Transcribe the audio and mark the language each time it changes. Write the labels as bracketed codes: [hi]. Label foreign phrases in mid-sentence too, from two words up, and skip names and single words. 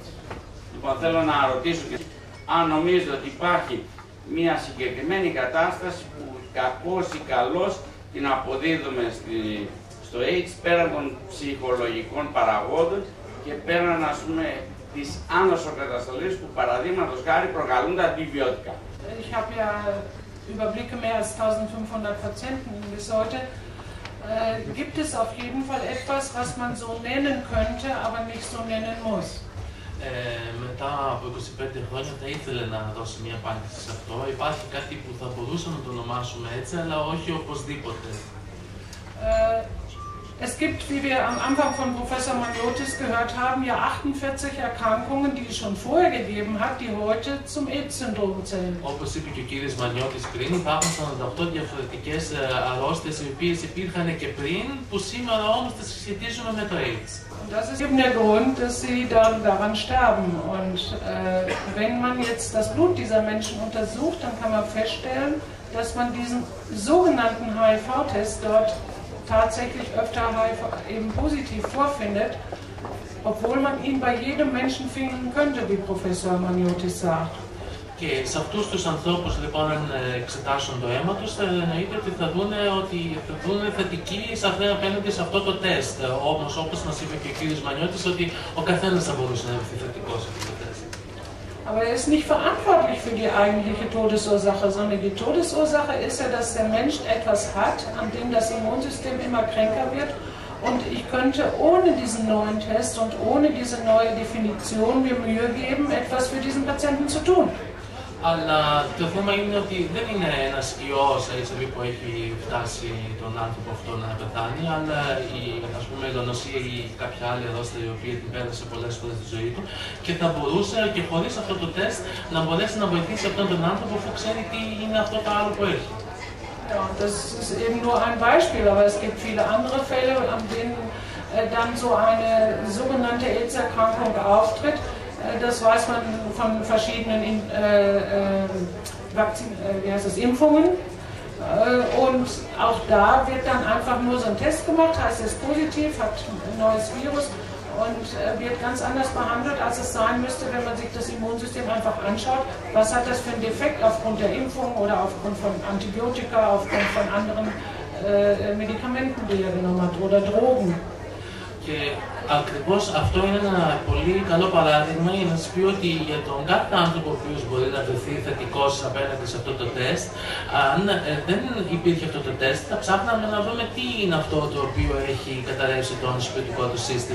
[el] Λοιπόν, θέλω να ρωτήσω και αν νομίζετε ότι υπάρχει μια συγκεκριμένη κατάσταση που κακώς ή καλώς την αποδίδουμε στο AIDS πέραν των ψυχολογικών παραγόντων και πέραν, ας πούμε, της άνοσοκαταστολής που παραδείγματος χάρη προκαλούν τα αντιβιώτικα. [de] Ich habe ja überblicke mehr als 1500 Patienten bis heute. Gibt es auf jeden Fall etwas, was man so nennen könnte, aber nicht so nennen muss? [el] Μετά από 25 χρόνια θα ήθελε να δώσει μια απάντηση σε αυτό. Υπάρχει κάτι που θα μπορούσαμε να το ονομάσουμε έτσι, αλλά όχι οπωσδήποτε. [de] Es gibt, wie wir am Anfang von Professor Maniotis gehört haben, ja 48 Erkrankungen, die es schon vorher gegeben hat, die heute zum AIDS-Syndrom zählen. [el] Όπως είπε και ο κύριος Μανιώτης πριν, υπάρχουν 48 διαφορετικές αρρώστιες οι οποίες υπήρχαν και πριν, που σήμερα όμως τις συσχετίζουμε με το AIDS. [de] Und das ist eben der Grund, dass sie dann daran sterben. Und wenn man jetzt das Blut dieser Menschen untersucht, dann kann man feststellen, dass man diesen sogenannten HIV-Test dort tatsächlich öfter HIV eben positiv vorfindet, obwohl man ihn bei jedem Menschen finden könnte, wie Professor Maniotis sagt. [el] Και σε αυτούς τους ανθρώπους λοιπόν, αν εξετάσουν το αίμα τους, εννοείται ότι θα δουν θετική εισαγραία απέναντι σε αυτό το τεστ. Όμως, όπως μας είπε και ο κύριος Μανιώτης, ότι ο καθένας θα μπορούσε να έρθει θετικός σε αυτό το τεστ. [de] Aber er ist nicht verantwortlich für die eigentliche Todesursache, sondern die Todesursache ist ja, dass der Mensch etwas hat, an dem das Immunsystem immer kränker wird. Und ich könnte ohne diesen neuen Test und ohne diese neue Definition mir Mühe geben, etwas für diesen Patienten zu tun. [el] Αλλά το θέμα είναι ότι δεν είναι ένας ιός που έχει φτάσει τον άνθρωπο αυτό να πεθάνει, αλλά ας πούμε η ελονοσία ή κάποια άλλη αρρώστια η οποία την πέρασε πολλές φορές στη ζωή του και θα μπορούσε και χωρίς αυτό το τεστ να μπορέσει να βοηθήσει αυτόν τον άνθρωπο αφού ξέρει τι είναι αυτό το άλλο που έχει. [de] Ja, das ist eben nur ein Beispiel, aber es gibt viele andere Fälle, an denen dann so eine sogenannte AIDS-Erkrankung auftritt. Das weiß man von verschiedenen Impfungen. Und auch da wird dann einfach nur so ein Test gemacht, heißt es positiv, hat ein neues Virus und wird ganz anders behandelt, als es sein müsste, wenn man sich das Immunsystem einfach anschaut. Was hat das für einen Defekt aufgrund der Impfung oder aufgrund von Antibiotika, aufgrund von anderen Medikamenten, die er genommen hat, oder Drogen. [el] Και ακριβώς αυτό είναι ένα πολύ καλό παράδειγμα για να σας πει ότι για τον κάθε άνθρωπο ο οποίος μπορεί να βρεθεί θετικός απέναντι σε αυτό το τεστ, αν δεν υπήρχε αυτό το τεστ, θα ψάχναμε να δούμε τι είναι αυτό το οποίο έχει καταρρεύσει το νοσοποιητικό του σύστημα.